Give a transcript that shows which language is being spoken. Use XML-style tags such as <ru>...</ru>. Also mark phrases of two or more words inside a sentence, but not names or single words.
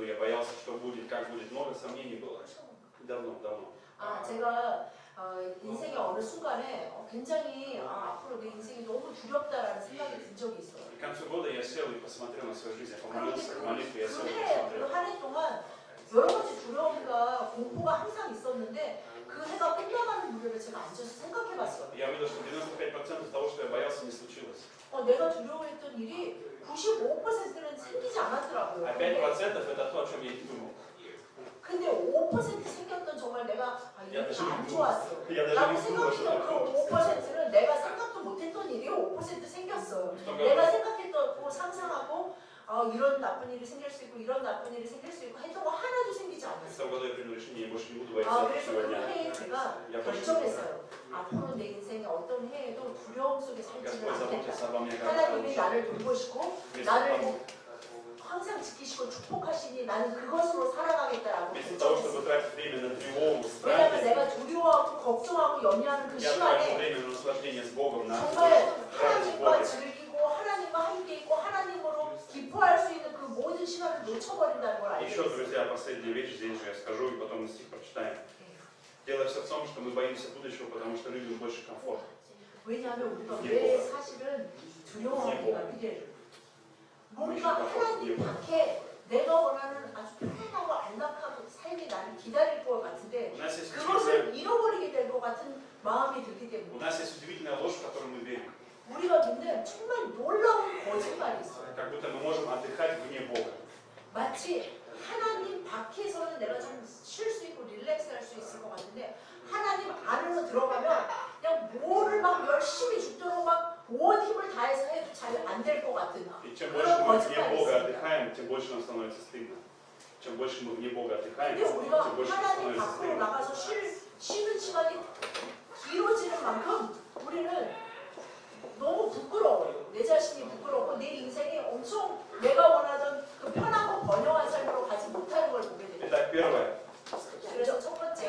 <ru>Я боялся, что будет, как будет, много сомнений было. Давно.</ru> <ko>아, 제가 인생의 어느 순간에 굉장히 앞으로 내 인생이 너무 두렵다라는 생각이 든 적이 있어요.</ko> <ru>И к концу года я сел и посмотрел на свою жизнь, я</ru> <ko>그런데</ko> <ru>помолился к молитве, я сел и</ru> <ko>그</ko> <ru>посмотрел.</ru> <ko>한 해 동안 여러 가지 두려움과 공포가 항상 있었는데 그 해가 끝나가는 무렵에 제가 앉아서 생각해봤어요.</ko> <ru>Я увидел, что 95% того, что я боялся, не случилось.</ru> <ko>내가 두려워했던 일이 95%는 생기지 않았더라고요.</ko> <ru>А 5% это то, о чем я не думал.</ru> <ko>근데 5% 생겼던 정말 내가 이게 안 좋았어.</ko> <ru>Я даже</ru> <ko>라고</ko> <ru>не думал, что</ru> <ko>생각했던</ko> <ru>такое</ru> <ko>그 5%는 내가 생각도 못했던 일이 5% 생겼어요. 내가 생각했던 거 상상하고 이런 나쁜 일이 생길 수 있고 이런 나쁜 일이 생길 수 있고 했던 거 하나도 생기지</ko> <ru>В</ru> <ko>않았어요.</ko> <ru>том году я принял решение, я больше не буду бояться</ru> <ko>그래서 그</ko> <ru>сегодня.</ru> <ko>해에 제가</ko> <ru>Я больше не буду.</ru> <ko>결정했어요. 앞으로 내 인생에 어떤 해에도 두려움 속에 살지는</ko> <ru>Господь заботится</ru> <ko>않겠다.</ko> <ru>обо мне как</ru> <ko>하나님이</ko> <ru>о</ru> <ko>나를 돌보시고 나를 항상 지키시고 축복하시니 나는 그것으로 살아가겠다라고</ko> <ru>Вместо того,</ru> <ko>결정했어요.</ko> <ru>чтобы тратить время на тревогу,</ru> <ko>왜냐하면</ko> <ru>страхи,</ru> <ko>내가 두려워하고 걱정하고 염려하는 그</ko> <ru>я трачу</ru> <ko>시간에</ko> <ru>время на наслаждение с Богом, на</ru> <ko>정말</ko> <ru>радость</ru> <ko>하나님과</ko> <ru>Бога.</ru> <ko>즐기고 하나님과 함께 있고 하나님으로 기뻐할 수 있는 그 모든 시간을 놓쳐버린다는 걸 알게</ko> <ru>Еще,</ru> <ko>됐어요.</ko> <ru>друзья, последняя вещь здесь же я скажу, и потом стих прочитаем. Дело все в том, что мы боимся будущего, потому что любим больше комфорт.</ru> <ko>왜냐하면 우리가 왜 사실은 두려워하기가 필요해요. 뭔가 하나님 밖에 내가 원하는 아주 편안하고 안락하고 삶이 나를 기다릴 것 같은데</ko> <ru>У нас есть</ru> <ko>그것을 잃어버리게 될 것 같은 마음이 들기</ko> <ru>У</ru> <ko>때문에</ko> <ru>нас есть удивительная ложь, в которую мы верим.</ru> <ko>우리가 믿는 정말 놀라운 거짓말이 있어요.</ko> <ru>Как будто мы можем отдыхать вне Бога.</ru> <ko>마치 하나님 밖에서는 내가 좀 쉴 수 있고 릴렉스 할 수 있을 것 같은데 하나님 안으로 들어가면 그냥 뭐를 막 열심히 죽도록 막 온 힘을 다해서 해도 잘 안 될 것 같은</ko> <ru>И чем больше</ru> <ko>그런</ko> <ru>мы вне</ru> <ko>거짓말이</ko> <ru>Бога</ru> <ko>있습니다.</ko> <ru>отдыхаем, тем больше нам становится стыдно. Чем больше мы вне Бога отдыхаем,</ru> <ko>근데 우리가</ko> <ru>тем больше нам</ru> <ko>하나님</ko> <ru>становится</ru> <ko>밖으로</ko> <ru>стыдно.</ru> <ko>나가서 쉬는 시간이 길어지는 만큼 우리는 너무 부끄러워요. 내 자신이 부끄럽고 내 인생이 엄청 내가 원하던 그 편하고 번영한 삶으로 가지 못하는 걸 보게 됩니다.</ko> <ru>Итак, первое.</ru> <ko>그래서 첫 번째,</ko>